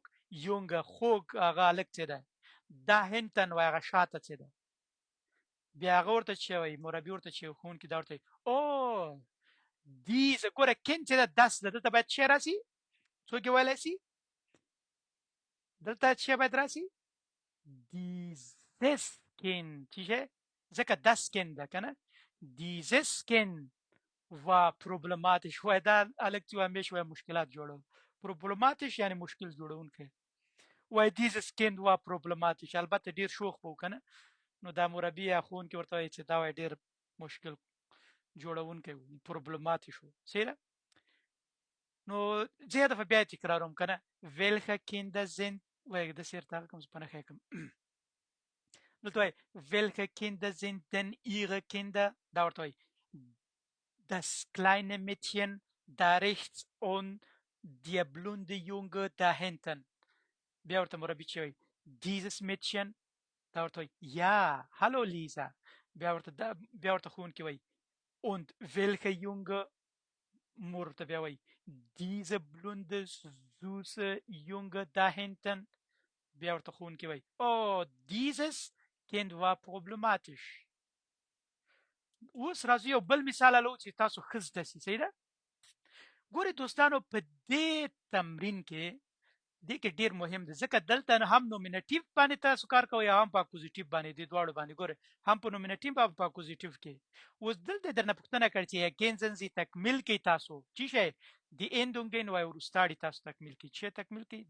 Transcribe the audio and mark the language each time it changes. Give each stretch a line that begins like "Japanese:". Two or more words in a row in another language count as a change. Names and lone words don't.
Pashto: یونګه خوک هغه الک څه ده دا هنتن وای هغه شاته څه ده بیا هغه ورته چې وایي مربي ورته چې ښوونکي دا ورته او diese ګوره کین چې ده دس ده دلته باید څه راسي څوک یې ویلی سي دلته څه باید راسي
German: dieses Kind
Pashto: چې ځکه
German: das Kind
Pashto: ده که نه
German: dieses Kind war problematisch
Pashto: وای دا هلک چې همیش وای مشکلات جوړول problematisch یعنی مشکل جوړونکی وای
German: dieses Kind war problematisch
Pashto: البته ډیر شوخ به و که نه نو دا مربي یا ښوونکي ورته وایي چې دا وای ډیر مشکل جوړونکی و problematisch و صحیح ده نو زه دفعه بیا تکراروم که نه
German: welche Kinder sind
Pashto: وای داسې ورته کوم په نښه کوم دلته وایي
German: welche Kinder sind denn ihre Kinder
Pashto: دا ورته وایي
German: das kleine Mädchen da rechts und der blonde Junge da hinten
Pashto: بیا ورته مربي چې وایي
German: dieses Mädchen
Pashto: دا ورته وایي
German: ja hallo Lisa
Pashto: بیا ورته ښوونکي وایي
German: und welcher Junge
Pashto: مور ورته بیا وایي
German: diese blonde süße Junge da hinten
Pashto: بیا ورته ښوونکي وایي
German: oh dieses Kind war problematisch
Pashto: اوس راځو یو بل مثال الو چې تاسو ښه زده سي صحیح ده ګورئ دوستانو په دې تمرین کې دې کې ډیر مهم دی ځکه دلته هم نومینټیو باندې تاسو کار کوئ هم په اکوزیټیو باندې د دواړو باندې ګورئ هم په نومینټیو هم په اکوزیټیو کې اوس دلته درنه پوښتنه کړې چې
German: ergänzen Sie
Pashto: تکمیل کوي تاسو چی شی
German: die Endungen
Pashto: وای وروستاړي تاسو تکمیل کوي چې تکمیل کوي